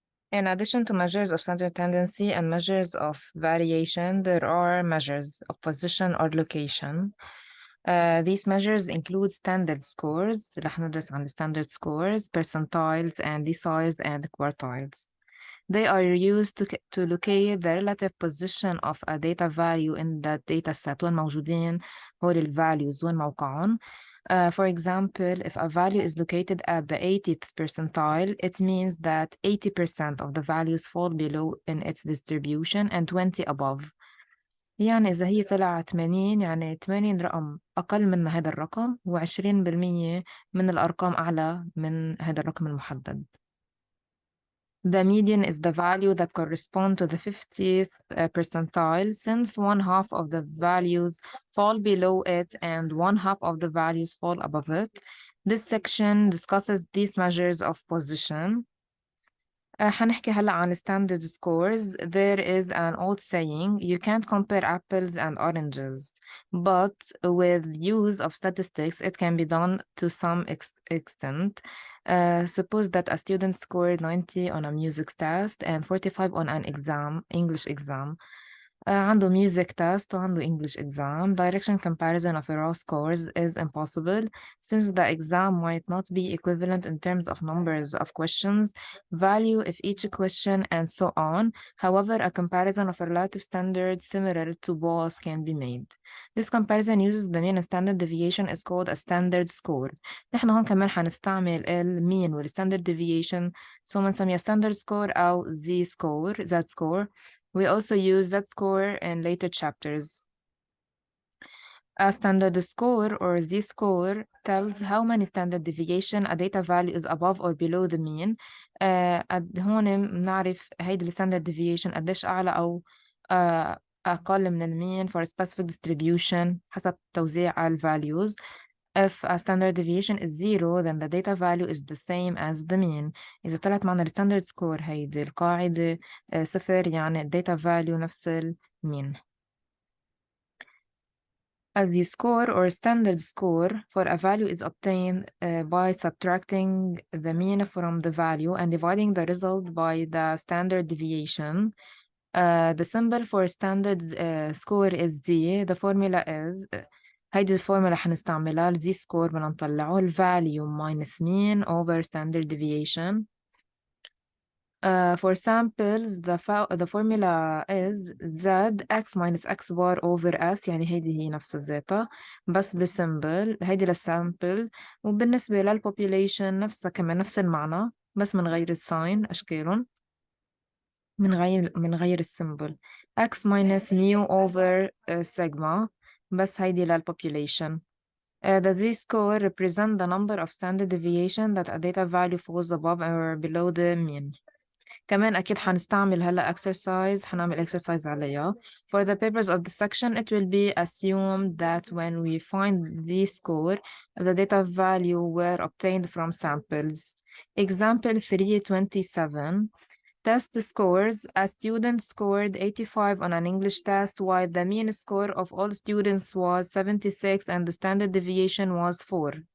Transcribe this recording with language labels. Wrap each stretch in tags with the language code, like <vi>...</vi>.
<en>In addition to measures of standard tendency and measures of variation, there are measures of position or location. These measures include standard scores.</en> <ar>رح ندرس عن</ar> <en>standard scores, percentiles, and deciles and quartiles. They are used to locate the relative position of a data value in the data set.</en> <ar>وين موجودين هول ال values وين موقعهم.</ar> <en>For example, if a value is located at the 80th percentile, it means that 80% of the values fall below in its distribution and 20 above.</en> <ar>يعني إذا هي طلعت 80 يعني 80 رقم أقل من هذا الرقم و20% من الأرقام أعلى من هذا الرقم المحدد.</ar> <en>The median is the value that corresponds to the 50th percentile, since one half of the values fall below it and one half of the values fall above it. This section discusses these measures of position.</en> <ar>حنحكي هلا عن standard scores.</ar> <en>There is an old saying, you can't compare apples and oranges, but with use of statistics, it can be done to some extent. Suppose that a student scored 90 on a music test and 45 on an exam, English exam.</en> <ar>عنده music test وعنده English exam.</ar> <en>Direction comparison of raw scores is impossible since the exam might not be equivalent in terms of numbers of questions, value of each question, and so on. However, a comparison of relative standards similar to both can be made. This comparison uses the mean and standard deviation is called a standard score.</en> <ar>نحن هون كمان حنستعمل mean وال standard deviation so بنسميها standard score أو Z score.</ar> <en>We also use that score in later chapters. A standard score or Z-score tells how many standard deviation a data value is above or below the mean.</en> <ar>هون بنعرف هيدي ال standard deviation قديش أعلى أو أقل من المين</ar> <en>for a specific distribution</en> <ar>حسب توزيع ال values.</ar> <en>If a standard deviation is 0, then the data value is the same as the mean.</en> <ar>إذا طلعت معنا ال standard score هيدي القاعدة 0 يعني ال data value نفس المين.</ar> <en>A z-score or standard score for a value is obtained by subtracting the mean from the value and dividing the result by the standard deviation. The symbol for standard score is Z. The formula is</en> <ar>هيدي الفورمولا حنستعملها ال z-score بدنا نطلعه ال</ar> <en>value minus mean over standard deviation. For samples, the formula is Z x minus x bar over s</en> <ar>يعني هيدي هي نفس الزيتا بس بالسمبل هيدي للسامبل وبالنسبة للpopulation نفسها كمان نفس المعنى بس من غير الساين أشكالهم من غير السمبل</ar> <en>x minus mu over sigma</en> <ar>بس هيدي للpopulation.</ar> <en>The z-score represent the number of standard deviation that a data value falls above or below the mean.</en> <ar>كمان أكيد حنستعمل هلا exercise حنعمل exercise عليها.</ar> <en>For the purpose of the section, it will be assumed that when we find the score, the data value were obtained from samples. Example 327. Test scores. A student scored 85 on an English test while the mean score of all students was 76 and the standard deviation was 4.</en>